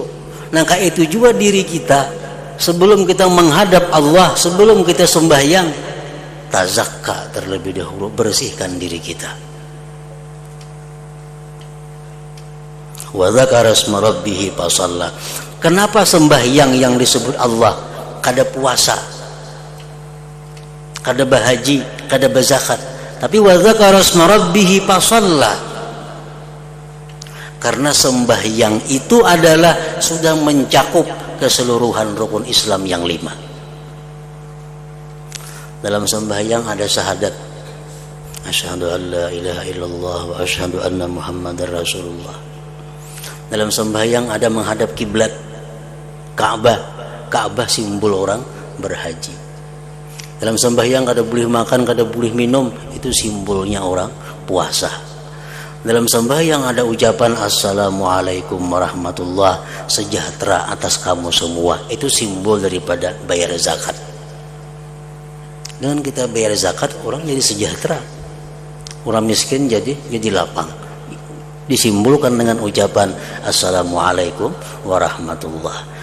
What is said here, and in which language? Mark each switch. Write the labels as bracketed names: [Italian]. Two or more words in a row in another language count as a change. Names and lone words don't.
[Indonesian] Nah, kayak itu juga diri kita. Sebelum kita menghadap Allah, sebelum kita sembahyang, tazakka terlebih dahulu, bersihkan diri kita. [Arabic] وذكر اسم ربه فصلى. [Indonesian] Kenapa sembahyang yang disebut Allah? [Banjar] Kada puasa, kada bahaji, kada berzakat, tapi [Arabic] وذكر اسم ربه فصلى. [Indonesian] Karena sembahyang itu adalah sudah mencakup keseluruhan rukun Islam yang 5. Dalam sembahyang ada syahadat, [Arabic] أشهد أن لا إله إلا الله وأشهد أن محمدا رسول الله. [Indonesian] Dalam sembahyang ada menghadap kiblat Ka'bah. Ka'bah simbol orang berhaji. Dalam sembahyang kada boleh makan, kada boleh minum, itu simbolnya orang puasa. Dalam sembahyang ada ucapan [Arabic] السلام عليكم ورحمة الله, [Indonesian] sejahtera atas kamu semua, itu simbol daripada bayar zakat. Dengan kita bayar zakat, orang jadi sejahtera, orang miskin jadi lapang. Disimbolkan dengan ucapan [Arabic] السلام عليكم ورحمة الله.